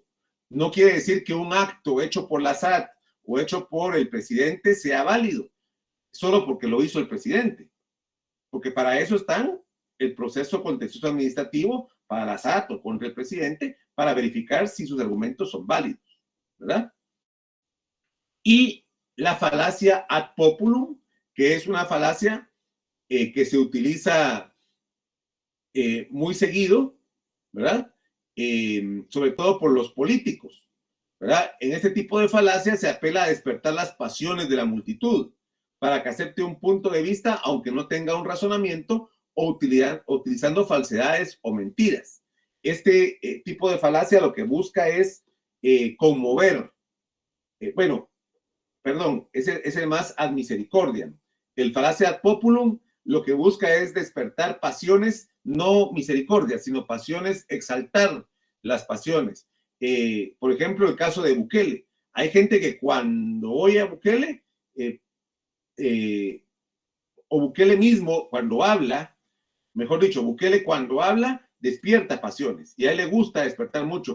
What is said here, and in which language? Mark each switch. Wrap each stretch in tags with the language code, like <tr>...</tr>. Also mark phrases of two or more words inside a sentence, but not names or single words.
<es>No quiere decir que un acto hecho por la SAT o hecho por el presidente sea válido, solo porque lo hizo el presidente. Porque para eso están el proceso contencioso administrativo para la SAT o contra el presidente para verificar si sus argumentos son válidos, ¿verdad? Y la falacia</es> <la>ad populum,</la> <es>que es una falacia que se utiliza muy seguido, ¿verdad? Sobre todo por los políticos, ¿verdad? En este tipo de falacia se apela a despertar las pasiones de la multitud para que acepte un punto de vista aunque no tenga un razonamiento o utilizando falsedades o mentiras. Este tipo de falacia lo que busca es conmover. Es el más</es> <la>ad misericordiam.</la> <es>El falacia</es> <la>ad populum</la> <es>lo que busca es despertar pasiones no misericordia, sino pasiones, exaltar las pasiones. Por ejemplo, el caso de Bukele. Hay gente que cuando oye a Bukele, o Bukele mismo cuando habla, mejor dicho, Bukele cuando habla despierta pasiones y a él le gusta despertar mucho.</es>